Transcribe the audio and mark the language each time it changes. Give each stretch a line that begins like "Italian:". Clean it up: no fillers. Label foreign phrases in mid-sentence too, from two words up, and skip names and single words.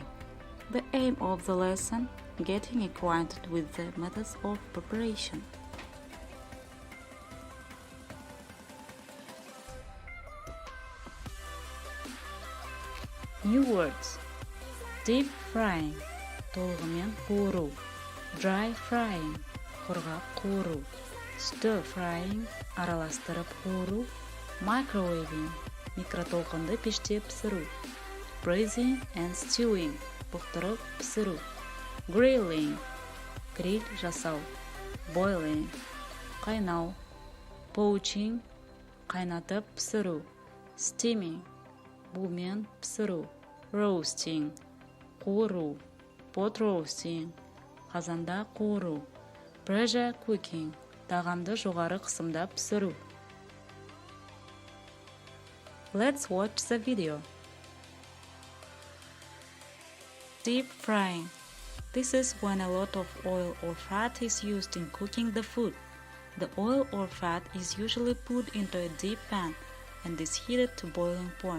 English: The aim of the lesson, getting acquainted with the methods of preparation. New words. Deep frying,
Kazakh: толығымен қуыру.
English: Dry frying,
Kazakh: құрғақ қуыру.
English: Stir frying,
Kazakh: араластырып қуыру. Microwaving, микротолқынды пеште пісіру.
English: Braising and stewing,
Kazakh: бұқтырып пісіру. Grilling, гриль жасау. Boiling, қайнау. Poaching, қайнатып пісіру. Steaming, бумен пісіру. Roasting, қуыру.
English: Pot roasting,
Kazakh: қазанда қуыру.
English: Pressure cooking,
Kazakh: тағамды жоғары қысымда пісіру.
English: Let's watch the video. Deep frying. This is when a lot of oil or fat is used in cooking the food. The oil or fat is usually put into a deep pan and is heated to boiling point.